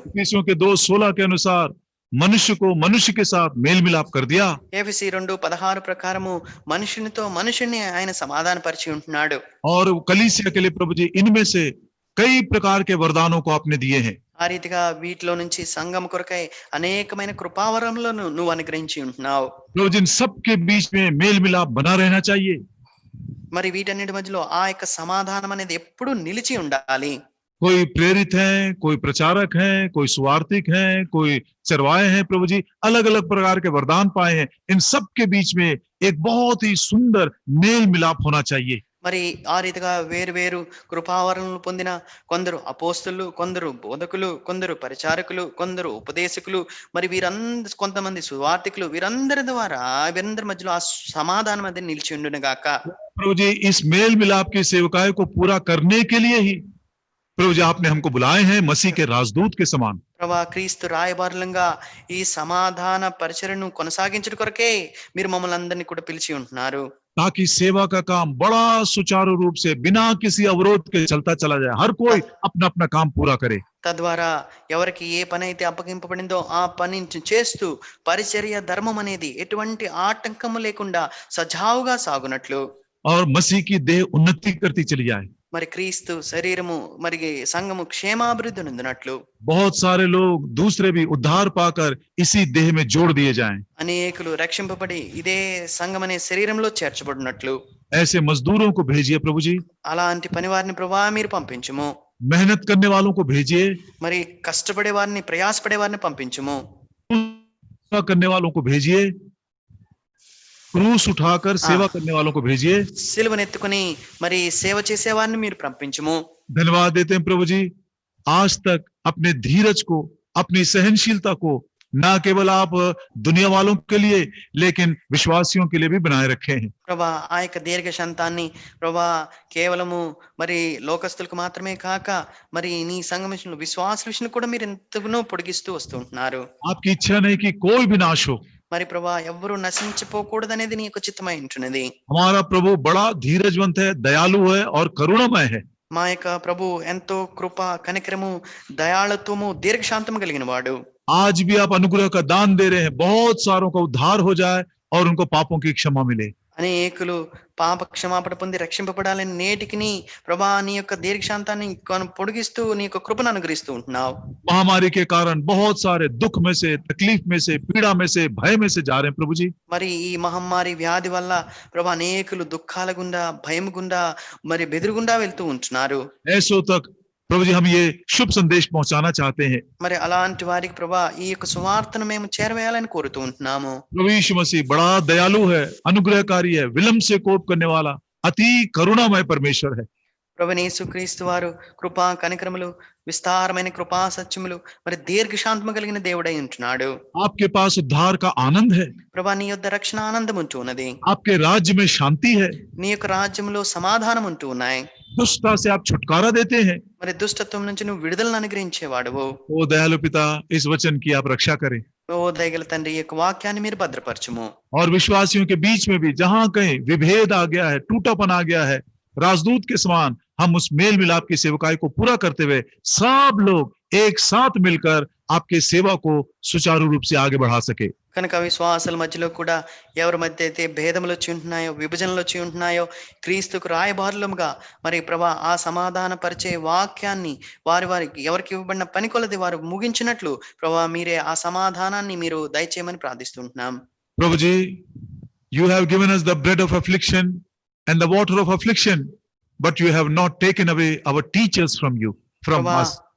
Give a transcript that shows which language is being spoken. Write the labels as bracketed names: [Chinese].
[Hindi] एफिसियों के 2:16 के अनुसार मनुष्य को मनुष्य के साथ मेल मिलाप कर दिया। [Telugu] ఎఫెసీ 2:16 ప్రకారము మనుషునితో మనుషుని ఆయన సమాధానపరిచి ఉంటున్నాడు. [Hindi] और कलीसिया के लिए प्रभु जी इनमें से कई प्रकार के वरदानों को आपने दिए हैं। [Telugu] ఆ రీతిగా వీటిలో నుంచి సంఘం కొరకై అనేకమైన కృపావరములను నువ్వు అనుగ్రహించి ఉంటున్నావు. [Hindi] प्रभु जी इन सब के बीच में मेल मिलाप बना रहना चाहिए। [Telugu] మరి వీటన్నిటి మధ్యలో ఆ యొక్క సమాధానం అనేది ఎప్పుడూ నిలిచి ఉండాలి. [Hindi] कोई प्रेरित हैं, कोई प्रचारक हैं, कोई सुवार्तिक हैं, कोई चरवाए हैं, प्रभु जी अलग अलग प्रकार के वरदान पाए हैं। इन सब के बीच में एक बहुत ही सुंदर मेल मिलाप होना चाहिए। [Telugu] మరి ఆ రీతిగా వేరు వేరు కృపావరణలు పొందిన కొందరు అపోస్తులు, కొందరు బోధకులు, కొందరు పరిచారకులు, కొందరు ఉపదేశకులు, మరి కొంతమంది సువార్తికులు, వీరందరి ద్వారా వీరందరి మధ్యలో ఆ సమాధానం అనేది నిలిచి ఉండును గాక. [Hindi] प्रभु जी इस मेल मिलाप की सेवकाई को पूरा करने के लिए ही प्रभु जी आपने हमको बुलाए हैं मसीह के राजदूत के समान। [Telugu] ప్రభా క్రీస్తు రాయబారులంగా ఈ సమాధాన పరిచర్యను కొనసాగించడం కొరకే మీరు మమ్మల్ని అందరినీ కూడా పిలిచి ఉంటున్నారు. [Hindi] ताकि सेवा का काम बड़ा सुचारू रूप से बिना किसी अवरोध के चलता चला जाए, हर कोई अपना अपना काम पूरा करे। [Telugu] తద్వారా ఎవరికి ఏ పని అయితే అప్పగింపబడిందో ఆ పని చేస్తూ పరిచర్య ధర్మం అనేది ఎటువంటి ఆటంకము లేకుండా సజావుగా సాగునట్లు [Hindi] और मसीह की देह उन्नति करती चली जाए। [Telugu] మరి క్రీస్తు శరీరము మరి సంఘము క్షేమాభివృద్ధి నొందినట్లు [Hindi] बहुत सारे लोग दूसरे भी उद्धार पाकर इसी देह में जोड़ दिए जाएं। [Telugu] అనేకులు రక్షింపబడి ఇదే సంఘం అనే శరీరంలో చేర్చబడినట్లు [Hindi] ऐसे मजदूरों को भेजिए प्रभु जी। [Telugu] అలాంటి పని వారిని ప్రభా మీరు పంపించుము. [Hindi] मेहनत करने वालों को भेजिए। [Telugu] మరి కష్టపడే వారిని ప్రయాసపడే వారిని పంపించుము. [Hindi] करने वालों को भेजिए। क्रूस उठाकर सेवा करने वालों को भेजिए। [Telugu] సిలువనెత్తుకొని మరి సేవ చేసే వారిని మీరు పంపించుము. [Hindi] धन्यवाद देते हैं प्रभु जी। आज तक अपने धीरज को, अपनी सहनशीलता को न केवल आप दुनिया वालों के लिए लेकिन विश्वासियों के लिए भी बनाए रखे हैं। [Telugu] ప్రభా ఆ యొక్క దీర్ఘ శాంతాన్ని ప్రభా కేవలము మరి లోకస్తులకు మాత్రమే కాక మరి నీ సంఘం విషయంలో విశ్వాసుల విషయంలో కూడా మీరు ఎంతగానో పొడిగిస్తూ వస్తూ ఉంటున్నారు. [Hindi] आपकी इच्छा नहीं कि कोई भी नाश हो। [Telugu] మరి ప్రభా ఎవ్వరూ నశించిపోకూడదనేది నీ యొక్క చిత్తమై ఉంటున్నది. [Hindi] हमारा प्रभु बड़ा धीरजवंत है, दयालु है और करुणामय है। [Telugu] మా యొక్క ప్రభు ఎంతో కృప, కనికరము, దయాళత్వము, దీర్ఘశాంతము కలిగిన వాడు. [Hindi] आज भी आप अनुग्रह का दान दे रहे हैं, बहुत सारों का उद्धार हो जाए और उनको पापों की क्षमा मिले। [Telugu] అనేకులు పాప క్షమాపణ పొంది రక్షింపబడాలని నేటికి ప్రభా నీ యొక్క దీర్ఘశాంతాన్ని పొడిగిస్తూ నీ యొక్క కృపను అనుగ్రహిస్తూ ఉంటున్నావు. [Hindi] महामारी के कारण बहुत सारे दुख में से, तकलीफ में से, पीड़ा में से, भय में से जा रहे हैं प्रभु जी। [Telugu] మరి ఈ మహమ్మారి వ్యాధి వల్ల ప్రభా అనేకులు దుఃఖాల గుండా, భయం గుండా, మరి బెదురుగుండా వెళ్తూ ఉంటున్నారు. [Hindi] ऐसों तक प्रभु जी हम ये शुभ संदेश पहुंचाना चाहते हैं। [Telugu] మరి అలాంటి వారికి ప్రభా ఈ యొక్క సువార్తను మేము చేరవేయాలని కోరుతూ ఉంటున్నాము. [Hindi] प्रभु यीशु मसीह बड़ा दयालु है, अनुग्रहकारी है, विलंब से कोप करने वाला, अति करुणामय परमेश्वर है। [Telugu] ప్రభువైన యేసుక్రీస్తు వారు కృపా కనికరములు విస్తారమైన కృపా సత్యములు మరి దీర్ఘశాంతము కలిగిన దేవుడై ఉంటున్నాడు. [Hindi] आपके पास उद्धार का आनंद है, [Telugu] ప్రభా నీ యొద్ద రక్షణ ఆనందం ఉంటూ ఉన్నది. [Hindi] आपके राज्य में शांति है, [Telugu] నీ యొక్క రాజ్యంలో సమాధానం ఉంటూ ఉన్నాయి. [Hindi] दुष्टता से आप छुटकारा देते हैं। [Telugu] మరి దుష్టత్వం నుంచి నువ్వు విడుదలను అనుగ్రహించేవాడువు. [Hindi] ओ दयालु पिता, इस वचन की आप रक्षा करें [Telugu] ఓ దయగల తండ్రి, ఈ యొక్క వాక్యాన్ని మీరు భద్రపరచుము. [Hindi] और विश्वासियों के बीच में भी जहां कहीं विभेद आ गया है, टूटापन आ गया है, राजदूत के समान हम उस मेल मिलाप की सेवकाई को पूरा करते हुए सब लोग एक साथ मिलकर आपके सेवा को सुचारू रूप से आगे बढ़ा सके। [Telugu] కనుక విశ్వాసాల మధ్యలో కూడా ఎవరి మధ్య అయితే భేదములు వచ్చి ఉంటున్నాయో, విభజనలు వచ్చి ఉంటున్నాయో, క్రీస్తుకు రాయబారులముగా మరి ప్రభా ఆ సమాధాన పరిచే వాక్యాన్ని వారికి ఎవరికి ఇవ్వబడిన పని కొలది వారు ముగించినట్లు ప్రభా మీరే ఆ సమాధానాన్ని మీరు దయచేయమని ప్రార్థిస్తుంటున్నాం. [Hindi] प्रभु जी, [English] you have given us the bread of affliction and the water of affliction, but you have not taken away our teachers from us.